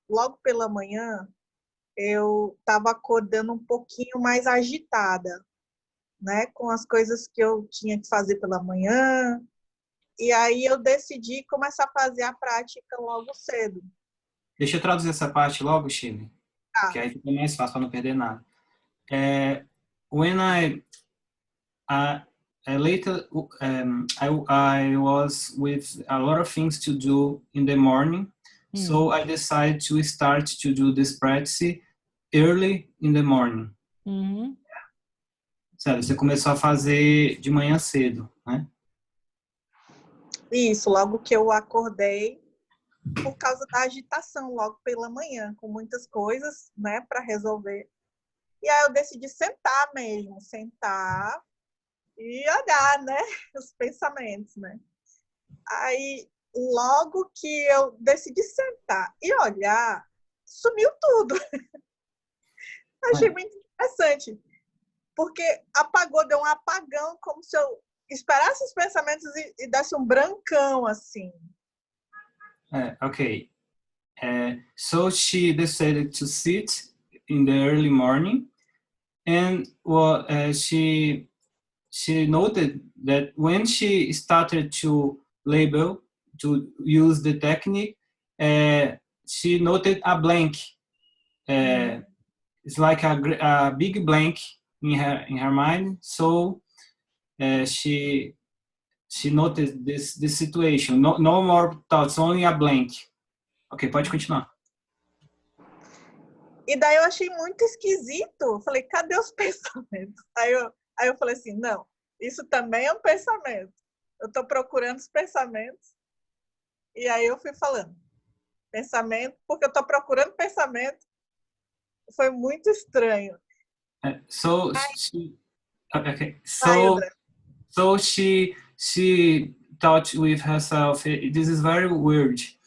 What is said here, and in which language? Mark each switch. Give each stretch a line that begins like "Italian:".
Portuguese: Logo pela manhã, eu estava acordando um pouquinho mais agitada, né? Com as coisas que eu tinha que fazer pela manhã. E aí eu decidi começar a fazer a prática logo cedo. Deixa eu traduzir essa parte logo, Shirley. Que aí fica mais fácil para não perder nada.
English: When later I was with a lot of things to do in the morning, so I decided to start to do this practice early in the morning.
Portuguese: Sério, você começou a fazer de manhã cedo, né? Isso, logo que eu acordei, por causa da agitação, logo pela manhã, com muitas coisas, né, para resolver. E aí eu decidi sentar mesmo, sentar e olhar, né, os pensamentos, né. Aí, logo que eu decidi sentar e olhar, sumiu tudo. Achei muito interessante, porque apagou, deu um apagão, como se eu esperasse os pensamentos e desse um brancão, assim.
English: Okay. So she decided to sit in the early morning, and she noted that when she started to label, to use the technique, she noted a blank. It's like a big blank in her mind. So she noticed this situation. No more thoughts, only a blank.
Portuguese: Ok, pode continuar. E daí eu achei muito esquisito. Falei, cadê os pensamentos? Aí eu falei assim, não, isso também é um pensamento. Eu estou procurando os pensamentos. E aí eu fui falando, pensamento, porque eu estou procurando pensamento. Foi muito estranho.
English: So she thought with herself, this is very weird.